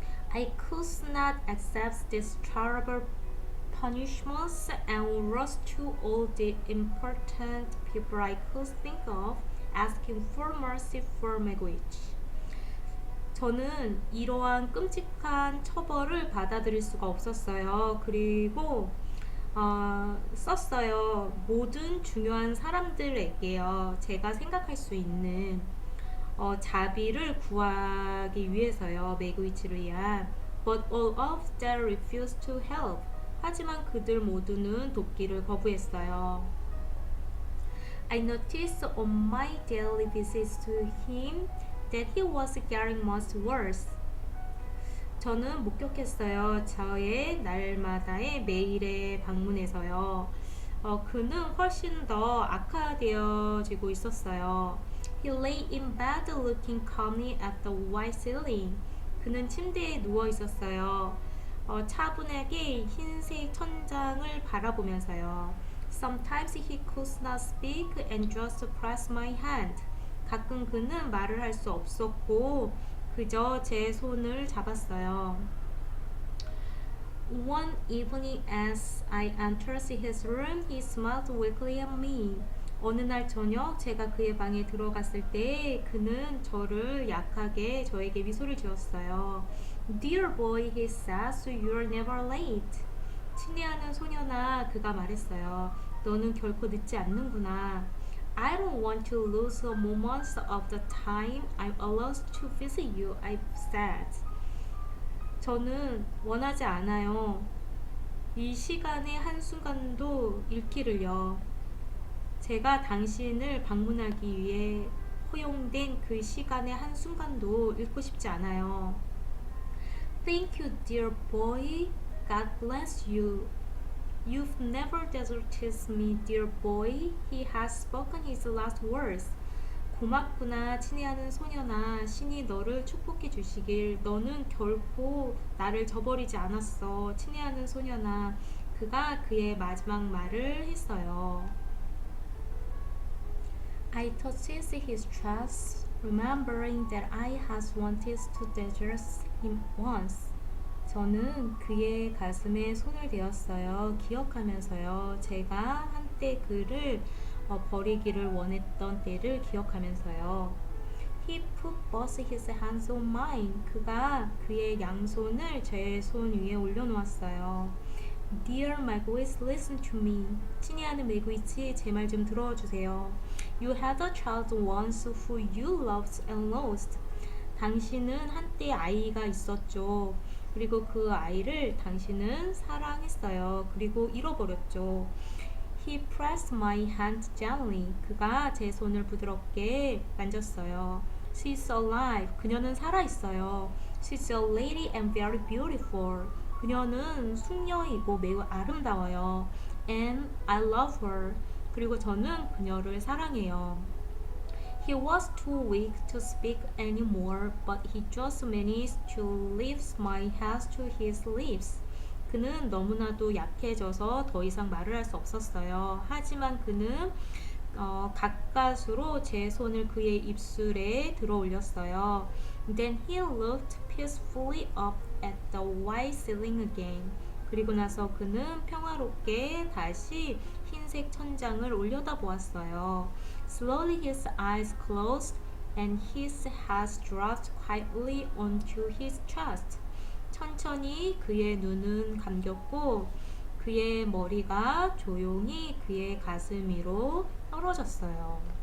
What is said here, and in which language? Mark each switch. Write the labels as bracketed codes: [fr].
[en] I could not accept this terrible punishments and rushed to all the important people I could think of, asking for mercy for Magwitch. [ko] 저는 이러한 끔찍한 처벌을 받아들일 수가 없었어요. 그리고 썼어요. 모든 중요한 사람들에게요. 제가 생각할 수 있는 자비를 구하기 위해서요. 매그위치를 위한. [en] But all of them refused to help. [ko] 하지만 그들 모두는 돕기를 거부했어요. [en] I noticed on my daily visits to him that he was getting much worse. [ko] 저는 목격했어요. 저의 날마다의 매일의 방문에서요. 그는 훨씬 더 악화되어지고 있었어요. [en] He lay in bed looking calmly at the white ceiling. [ko] 그는 침대에 누워 있었어요. 차분하게 흰색 천장을 바라보면서요. [en] Sometimes he could not speak and just pressed my hand. [ko] 가끔 그는 말을 할 수 없었고 그저 제 손을 잡았어요. [en] One evening as I entered his room, he smiled weakly at me. [ko] 어느 날 저녁 제가 그의 방에 들어갔을 때 그는 저를 약하게 저에게 미소를 지었어요. [en] Dear boy, he says, you're never late. [ko] 친애하는 소년아, 그가 말했어요. 너는 결코 늦지 않는구나. [en] I don't want to lose a moment of the time I'm allowed to visit you, I've said. [ko] 저는 원하지 않아요. 이 시간의 한순간도 잃기를요. 제가 당신을 방문하기 위해 허용된 그 시간의 한순간도 잃고 싶지 않아요. [en] Thank you, dear boy. God bless you. You've never deserted me, dear boy. He has spoken his last words. [ko] 고맙구나, 친애하는 소년아. 신이 너를 축복해 주시길. 너는 결코 나를 저버리지 않았어. 친애하는 소년아. 그가 그의 마지막 말을 했어요. [en] I touched his chest, remembering that I had wanted to desert him once. [ko] 저는 그의 가슴에 손을 대었어요. 기억하면서요. 제가 한때 그를 버리기를 원했던 때를 기억하면서요. [en] He put both his hands on mine. [ko] 그가 그의 양손을 제 손 위에 올려놓았어요. [en] Dear Marguerite, listen to me. [ko] 친애하는 메구이치, 제 말 좀 들어주세요. [en] You had a child once who you loved and lost. [ko] 당신은 한때 아이가 있었죠. 그리고 그 아이를 당신은 사랑했어요. 그리고 잃어버렸죠. [en] He pressed my hand gently. [ko] 그가 제 손을 부드럽게 만졌어요. [en] She's alive. [ko] 그녀는 살아있어요. [en] She's a lady and very beautiful. [ko] 그녀는 숙녀이고 매우 아름다워요. [en] And I love her. [ko] 그리고 저는 그녀를 사랑해요. [en] He was too weak to speak anymore, but he just managed to lift my hand to his lips. [ko] 그는 너무나도 약해져서 더 이상 말을 할 수 없었어요. 하지만 그는 가까스로 제 손을 그의 입술에 들어 올렸어요. [en] Then he looked peacefully up at the white ceiling again. [ko] 그리고 나서 그는 평화롭게 다시 흰색 천장을 올려다보았어요. [en] Slowly his eyes closed and his head dropped quietly onto his chest. [ko] 천천히 그의 눈은 감겼고 그의 머리가 조용히 그의 가슴 위로 떨어졌어요.